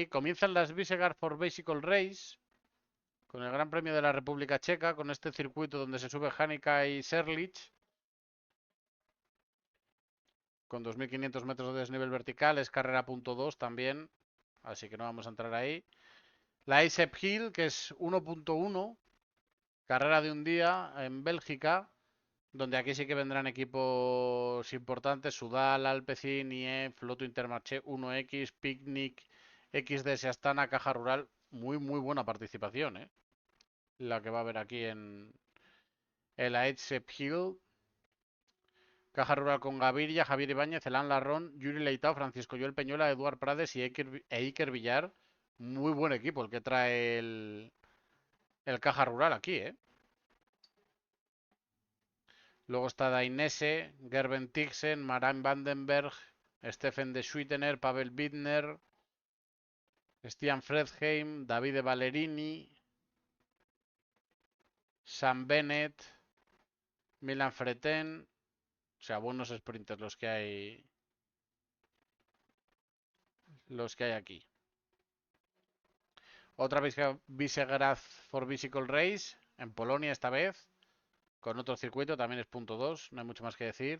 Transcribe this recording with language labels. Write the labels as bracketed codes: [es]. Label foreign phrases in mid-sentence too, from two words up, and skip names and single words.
[es] Comienzan las Visegrad for Bicycle Race con el Gran Premio de la República Checa, con este circuito donde se sube Hanika y Serlich, con 2.500 metros de desnivel vertical, es carrera punto .2 también, así que no vamos a entrar ahí. La ISEP Hill, que es 1.1, carrera de un día en Bélgica, donde aquí sí que vendrán equipos importantes: Sudal, Alpecin, IEF, Lotto Intermarché, 1X, Picnic, XDS Astana, Caja Rural. Muy buena participación, ¿eh? La que va a haber aquí en la ISEP Hill. Caja Rural con Gaviria, Javier Ibáñez, Elan Larrón, Yuri Leitao, Francisco Joel Peñuela, Eduard Prades y Iker Villar. Muy buen equipo el que trae el Caja Rural aquí, ¿eh? Luego está Dainese, Gerben Tixen, Maran Vandenberg, Stephen de Schwittener, Pavel Bittner, Stian Fredheim, Davide Ballerini, Sam Bennett, Milan Freten. O sea, buenos sprinters los que hay aquí. Otra Visegrad for Bicycle Race, en Polonia esta vez, con otro circuito, también es punto 2, no hay mucho más que decir.